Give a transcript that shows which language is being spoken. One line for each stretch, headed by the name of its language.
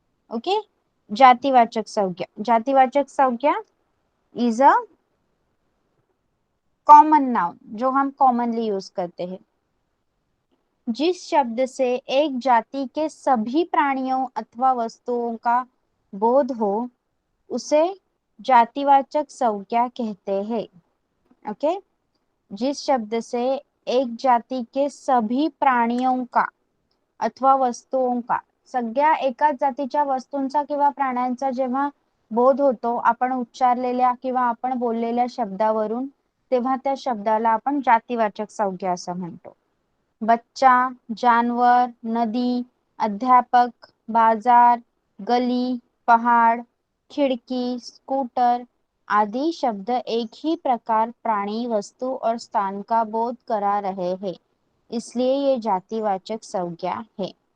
Hindi: Okay, जातिवाचक संज्ञा, जातिवाचक संज्ञा
English: is a common noun
Hindi: जो हम कॉमनली यूज करते हैं। जिस शब्द से एक जाति के सभी प्राणियों अथवा वस्तुओं का बोध हो उसे जातिवाचक संज्ञा कहते हैं।
Marathi: ओके,
Hindi: जिस शब्द से एक जाति के सभी प्राणियों का अथवा वस्तुओं का,
Marathi: सगळ्या एकाच जातीच्या वस्तूंचा किंवा प्राण्यांचा जेव्हा बोध होतो आपण उच्चारलेल्या किंवा आपण बोललेल्या शब्दावरून, तेव्हा त्या शब्दाला आपण जातिवाचक संज्ञा असं म्हणतो।
Hindi: बच्चा, जानवर, नदी, अध्यापक, बाजार, गली, पहाड़, खिड़की, स्कूटर आदि शब्द एक ही प्रकार, प्राणी, वस्तु और स्थान का बोध करा रहे हैं, इसलिए ये जातिवाचक संज्ञा है।